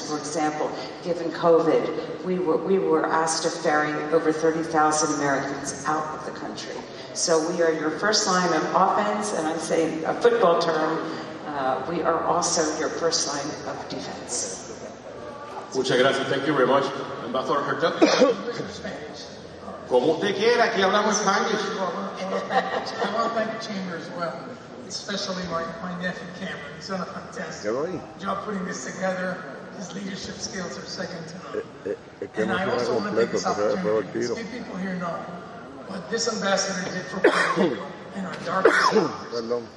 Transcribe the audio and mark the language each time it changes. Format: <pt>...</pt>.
<en>For example, given COVID, we were asked to ferry over 30,000 Americans out of the country. So we are your first line of offense, and I'm saying a football term. We are also your first line of defense.</en> <es>Muchas gracias.</es> <en>Thank you very much, Ambassador Hertell.</en> <es>Como usted quiera, aquí hablamos Spanish.</es> <en>I want to thank the Chamber as well, especially my nephew Cameron. He's done a fantastic job putting this together. His leadership skills are second to none. And I also want to take this opportunity to let people here know what this ambassador did for Puerto Rico in our darkest hours.</en>